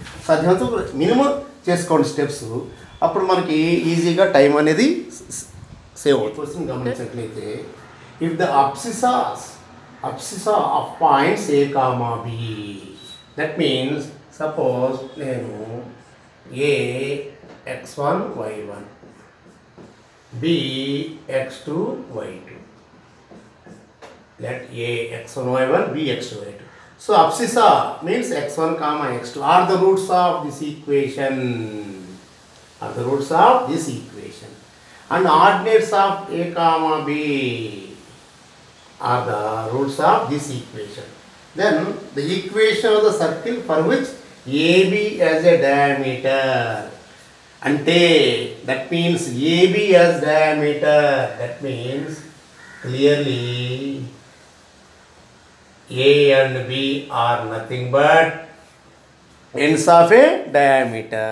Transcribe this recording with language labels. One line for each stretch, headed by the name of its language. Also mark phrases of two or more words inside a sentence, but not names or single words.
Telugu: సాధ్యమంత మినిమం చేసుకోండి స్టెప్స్. అప్పుడు మనకి ఈజీగా టైం అనేది సేవ్ అవుతుంది.
English: క్వశ్చన్ గమనించినట్లయితే if the abscissa of points A comma B, that means suppose నేను ఏ x1 y1 b x2 y2, let a x1 y1 b x2 y2. So abscissa means x1 comma x2 are the roots of this equation, and ordinates of a comma b are the roots of this equation. Then the equation of the circle for which AB as a diameter, ante that means AB as diameter, that means clearly A and B are nothing but ends of a diameter.